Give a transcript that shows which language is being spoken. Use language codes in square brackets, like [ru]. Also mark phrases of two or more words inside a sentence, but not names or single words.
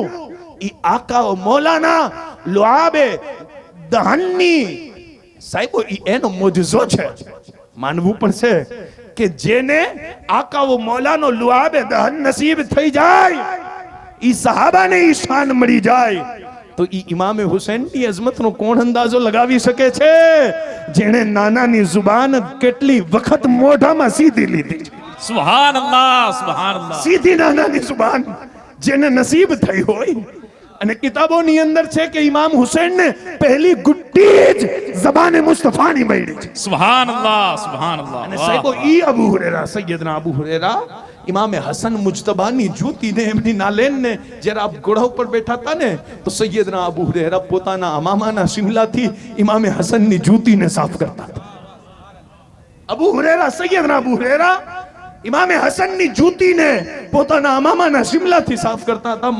[gu] ઈ આકા મૌલાના લુઆબે દહનની સાહેબો એનો મોજઝો છે, માનવું પડશે કે જેને આકાઓ મૌલાનો લુઆબે દહન નસીબ થઈ જાય, ઈ સહાબાને ઈ શાન મળી જાય, તો ઈ ઇમામે હુસૈનની અઝમતનો કોણ અંદાજો લગાવી શકે છે? જેણે નાનાની જુબાન કેટલી વખત મોઢામાં સીધી લીધી છે, [ar] سبحان الله، سبحان الله. [gu] સીધી નાનાની જુબાન જેને નસીબ થઈ હોય। અને કિતાબોની અંદર છે કે ઇમામ હુસૈનને પહેલી ગુટ્ટી જ ઝબાને મુસ્તફાની મળી છે। [ar] سبحان الله، سبحان الله. [gu] અને वाह, સાહેબો वाह। ઈ અબુ હુરેરા, સૈયદના અબુ હુરેરા ઇમામે હસન મુજતબાની જૂતીને એમની નાલેનને જ્યારે આપ ઘોડા ઉપર બેઠા હતા ને, તો સૈયદના અબુ હુરેરા પોતાના અમામાના શિમલાથી ઇમામે હસનની જૂતીને સાફ કરતા હતા। અબુ હુરેરા, સૈયદના અબુ હુરેરા ઇમામે હસનની જૂતીને પોતાના અમામાના શિમલાથી સાફ કરતા હતા।